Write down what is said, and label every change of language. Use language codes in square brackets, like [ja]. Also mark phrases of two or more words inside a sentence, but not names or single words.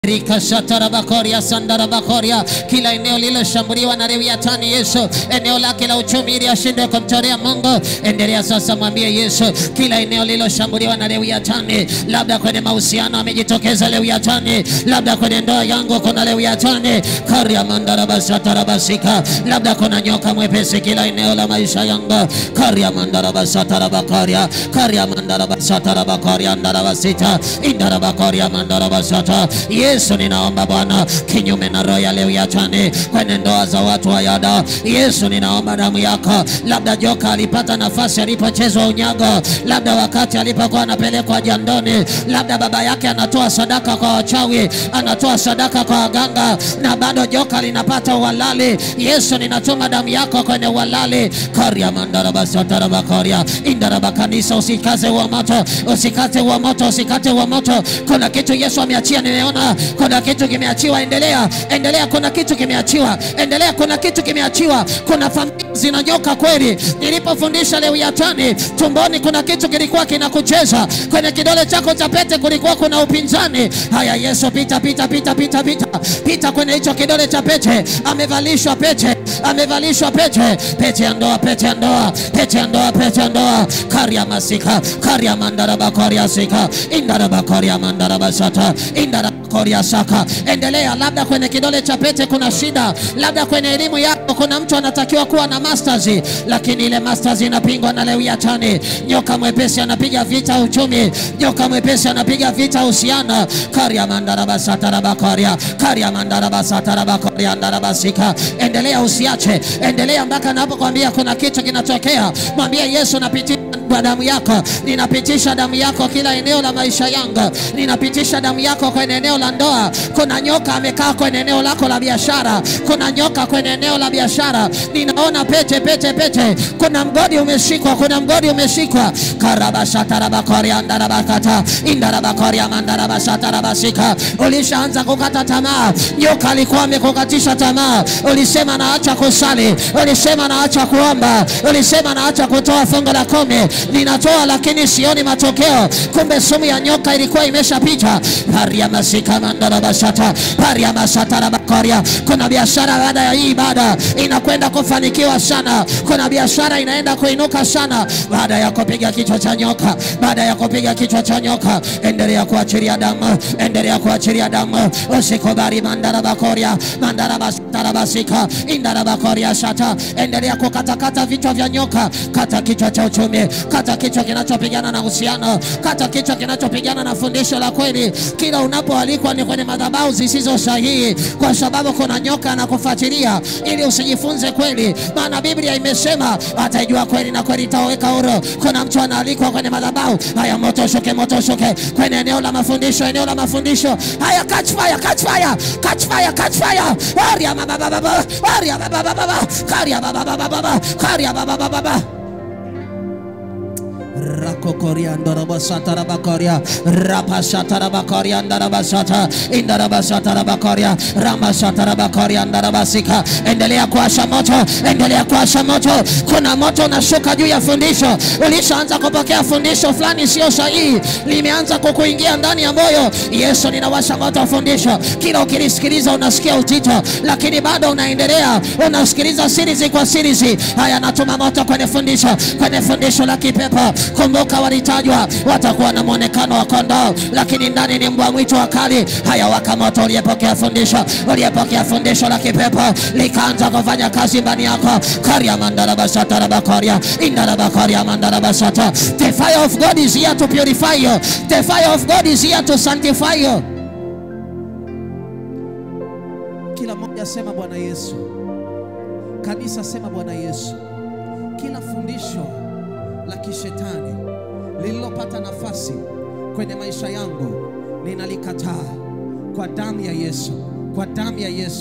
[sw] Rika shatara bakoria sandara bakoria. Kila eneo lililoshambuliwa na Leviatani, Yesu, eneo lake la uchumi ili ashinde kumtolea Mungu, endelea sasa, mwambie Yesu, kila eneo lililoshambuliwa na Leviatani, labda kwenye mahusiano amejitokeza Leviatani, labda kwenye ndoa yangu kuna Leviatani, karia mandara basatara basika, labda kuna nyoka mwepesi kila eneo la maisha yangu, karia mandara basatara bakoria, karia mandara basatara bakoria ndara basita, indara bakoria mandara basata. Yesu, ninaomba Bwana, kinyume na roho ya Leviatani kwenye ndoa za watu wa yada, Yesu, ninaomba damu yako. Labda joka alipata nafasi alipochezwa unyago, labda wakati alipokuwa anapelekwa jandoni, labda baba yake anatoa sadaka kwa wachawi, anatoa sadaka kwa waganga, na bado joka linapata uhalali. Yesu, ninatuma damu yako kwenye uhalali. Karia mandara basatara bakoria indara bakanisa, usikaze wa moto, usikate wa moto, usikate wa moto. Kuna kitu Yesu ameachia, nimeona kuna kitu kimeachiwa. Endelea, endelea, kuna kitu kimeachiwa. Endelea, kuna kitu kimeachiwa. Kuna familia zinanyoka kweli. Nilipofundisha Leviatani tumboni, kuna kitu kilikuwa kinakucheza. Kwenye kidole chako cha pete kulikuwa kuna upinzani. Haya, Yesu, pita pita pita pita pita pita kwenye hicho kidole cha pete. Amevalishwa pete, amevalishwa pete, pete ya ndoa, pete ya ndoa, pete ya ndoa, pete ya ndoa. Karia masika, karia mandara bakoria sika, indara bakoria mandara basata, indara bakoria saka. Endelea, labda kwenye kidole cha pete kuna shida, labda kwenye elimu yako kuna mtu anatakiwa kuwa na masters, lakini ile masters inapingwa na Leviatani. Nyoka mwepesi anapiga vita uchumi, nyoka mwepesi anapiga vita uhusiano. Karia mandara basata bakoria, karia mandara basata bakoria ndara basika. Endelea, usiache, endelea mpaka napokuambia kuna kitu kinatokea. Mwambie Yesu, napitia damu yako, ninapitisha damu yako kila eneo la maisha yangu, ninapitisha damu yako kwenye eneo la ndoa. Kuna nyoka amekaa kwenye eneo lako la biashara, kuna nyoka kwenye eneo la biashara. Ninaona pete pete pete, kuna mgodi umeshikwa, kuna mgodi umeshikwa. Karabashatara bakoria ndara bakata, indara bakoria mandara bashatara basika. Ulishaanza kukata tamaa, nyoka alikuwa amekukatisha tamaa. Ulisema naacha kusali, ulisema naacha kuomba, ulisema naacha kutoa fungu la 10, ninatoa lakini sioni matokeo. Kumbe sumu ya nyoka ilikuwa imeshapita. Paria masika mandara basata, paria masata bakoria. Kuna biashara baada ya hii ibada inakwenda kufanikiwa sana. Kuna biashara inaenda kuinuka sana baada ya kupiga kichwa cha nyoka, baada ya kupiga kichwa cha nyoka. Endelea kuachilia damu, endelea kuachilia damu. Usikubali mandara bakoria, mandara basata basika, indara bakoria shata. Endelea kukatakata vichwa vya nyoka. Kata kichwa cha uchumi, kata kichwa kinachopigana na uhusiano, kata kichwa kinachopigana na fundisho la kweli. Kila unapoalikwa ni kwenye madhabahu zisizo sahihi, kwa sababu kuna nyoka anakufuatilia ili usijifunze kweli. Maana Biblia imesema atajua kweli na kweli itaweka huru. Kuna mtu anaalikwa kwenye madhabahu. Haya, moto shuke, moto shuke kwenye eneo la mafundisho, eneo la mafundisho. Haya, [en] catch fire, catch fire, catch fire, catch fire. Aria baba baba, aria baba baba, karia baba baba, karia baba baba. Rakokoria ndara basata bakoria, rapasata bakoria ndara basata, indara basata bakoria, ramasata bakoria ndara basika. [sw] Endelea kuasha moto, endelea kuasha moto. Kuna moto unashuka juu ya fundisho. Ulishaanza kupokea fundisho fulani sio sahihi, limeanza kukuingia ndani ya moyo. Yesu, ninawasha moto fundisho. Kila ukilisikiliza unasikia utito, lakini bado unaendelea, unasikiliza series kwa series. Haya, natuma moto kwenye fundisho, kwenye fundisho la kipepo. Kumbuka walitajwa watakuwa na muonekano wa kondoo, lakini ndani ni mbwa mwitu wakali. Haya, waka moto uliyepokea fundisho, uliyepokea fundisho la kipepo likaanza kufanya kazi ndani yako. Karia mandara basata bakoria, indara bakoria mandara basata. [en] The fire of God is here to purify you. The fire of God is here to sanctify you. [sw] Kila mmoja sema Bwana Yesu. Kanisa sema Bwana Yesu. Kila fundisho la kishetani lililopata nafasi kwenye maisha yangu ninalikataa kwa damu ya Yesu, kwa damu ya Yesu.